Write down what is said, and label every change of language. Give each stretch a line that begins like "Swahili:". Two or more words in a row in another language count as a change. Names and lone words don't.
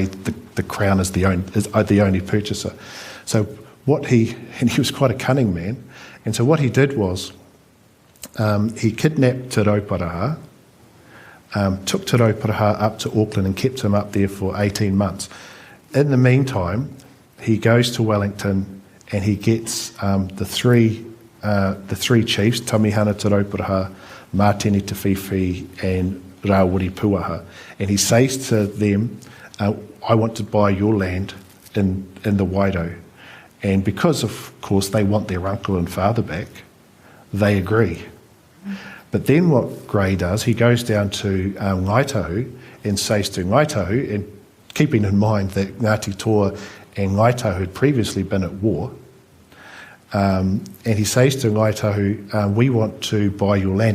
English: the Crown is the only purchaser. So he was quite a cunning man, and so what he did was he kidnapped Te Rauparaha, took Te Rauparaha up to Auckland and kept him up there for 18 months. In the meantime, he goes to Wellington and he gets the three chiefs, Te Meihana, Te Rauparaha, Mātini Te Whiwhi and Rawiri Puaha, and he says to them, I want to buy your land in the Wairau. And because, of course, they want their uncle and father back, they agree. But then what Grey does, he goes down to Ngaitahu and says to Ngaitahu, and keeping in mind that Ngāti Toa and Ngaitahu had previously been at war, and he says to Ngaitahu, we want to buy your land.